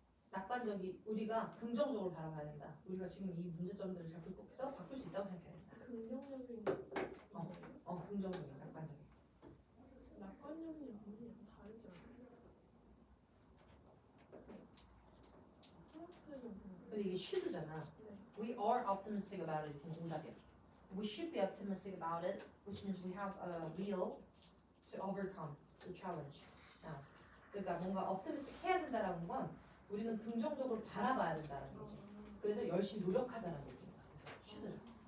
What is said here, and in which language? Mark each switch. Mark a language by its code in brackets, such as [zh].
[ko] 낙관적이 우리가 긍정적으로 바라봐야 된다. 우리가 지금 이 문제점들을 잘 극복해서 바꿀 수 있다고 생각해야 된다. 긍정적인 어. 거예요? 긍정적인 낙관적인. 낙관적인 부분이 좀 다르지 않아요? 플러스는 근데 이게 should잖아. 네. [en] We are optimistic about it. [ko] 동작이야. [en] We should be optimistic about it, which means we have a will to overcome the challenge. [ko] 자, 그러니까 뭔가 optimistic 해야 된다라는 건 우리는 긍정적으로 바라봐야 된다는 거지. 그래서 열심히 노력하자는 얘기인 거야. 그래서 should라서.